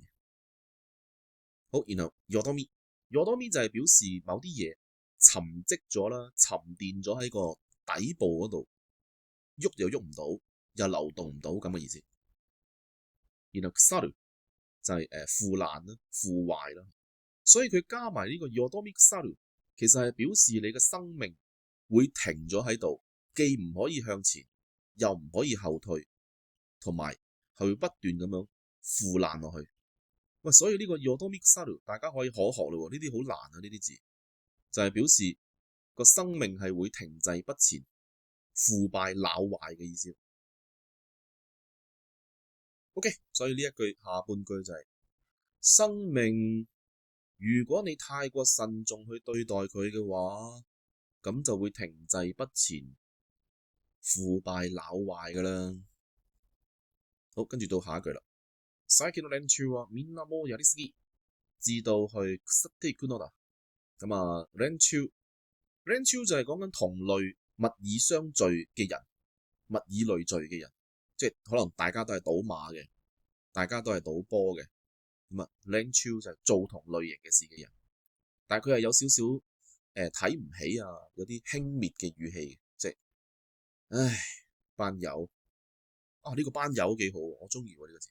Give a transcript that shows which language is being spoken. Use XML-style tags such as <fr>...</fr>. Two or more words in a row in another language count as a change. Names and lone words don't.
<yue>好，然後よどみ就係表示某啲嘢沉積咗啦，沉澱咗喺個底部嗰度，喐又喐唔到，又流動唔到咁嘅意思。然後腐る就係腐爛啦、腐壞啦，所以佢加埋呢個</yue> <ja>よどみ腐る，</ja> <yue>其實係表示你嘅生命會停咗喺度，既唔可以向前，又唔可以後退，同埋係會不斷咁樣腐爛落去。喂，所以呢個</yue> <ja>よどみ腐る</ja> <yue>大家可以可學咯，呢啲好難啊，呢啲字就係表示個生命係會停滯不前、腐敗朽壞嘅意思。OK， 所以呢一句下半句就係生命，如果你太過慎重去對待佢嘅話，咁就會停滯不前、腐敗朽壞噶啦。好，跟住到下一句啦。</yue> <ja>最近の連中はみんなもうやりすぎ、</ja> <yue>直到去</yue> <ja>腐っていくのだ。</ja> <yue>咁啊，連中就係講緊同類物以相聚嘅人，物以類聚嘅人，即係可能大家都係賭馬嘅，大家都係賭波嘅。咁啊，連中就係做同類型嘅事嘅人，但係佢係有少少睇唔起啊，有啲輕蔑嘅語氣，即係唉班友啊，呢個班友幾好，我中意喎呢個字。</yue>